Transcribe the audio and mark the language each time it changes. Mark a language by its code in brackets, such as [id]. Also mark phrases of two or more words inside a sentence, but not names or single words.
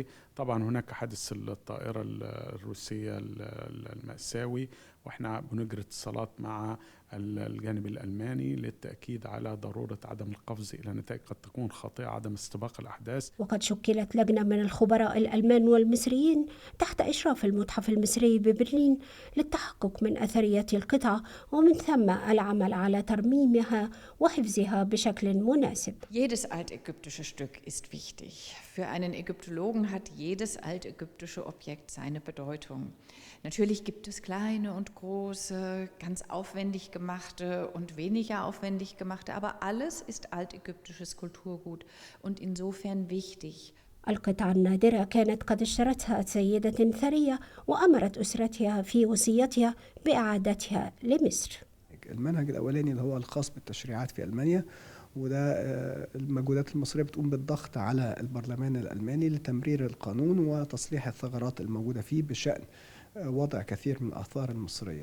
[ar] طبعا هناك حادث الطائرة الروسية المأساوي، واحنا بنجري اتصالات مع الجانب الألماني للتأكيد على ضرورة عدم القفز إلى نتائج قد تكون خاطئة، عدم استباق الأحداث. وقد شكلت لجنة من الخبراء الألمان والمصريين تحت إشراف المتحف المصري ببرلين للتحقق من أثرية القطعة ومن ثم العمل على ترميمها وحفظها بشكل مناسب. [de] Jedes altägyptische Stück ist wichtig. Für einen Ägyptologen hat jedes altägyptische Objekt seine Bedeutung. Natürlich gibt es kleine und große, ganz aufwendig gemachte und weniger aufwendig gemachte, aber alles ist altägyptisches Kulturgut und insofern wichtig. [ar] القطعة النادرة كانت قد اشترتها سيدة ثرية وأمرت أسرتها في وصيتها بإعادتها لمصر. المنهج الأولاني اللي هو الخاص بالتشريعات في ألمانيا، وده المجهودات المصرية بتقوم بالضغط على البرلمان الألماني لتمرير القانون وتصليح الثغرات الموجودة فيه بشأن وضع كثير من الآثار المصرية.